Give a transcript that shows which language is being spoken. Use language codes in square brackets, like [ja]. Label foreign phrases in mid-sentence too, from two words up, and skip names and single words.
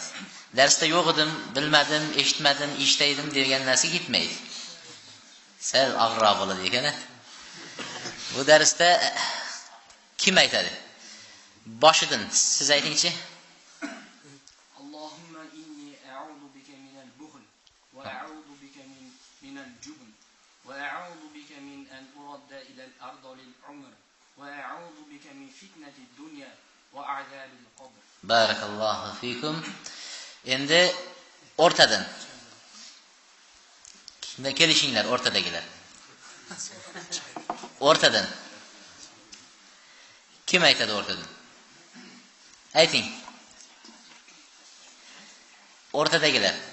[uz] Darsda yo'q edim, bilmadim, eshitmadim, eshitaydim degan narsa ketmaydi. Sal og'irroq bo'ladi ekan. Bu darsda kim aytadi? Boshidan siz aytingchi. [ar] اللهم إني أعوذ بك من البخل وأعوذ بك من الجبن وأعوذ بك من أن أرد إلى أرذل العمر. وأعوذ بك من فتنة الدنيا وعذاب القبر. بارك الله فيكم. [uz] Endi o'rtadan. Kimda kelishinglar o'rtadagilar? O'rtadan. Kim aytadi o'rtadan? Ayting. O'rtadagilar.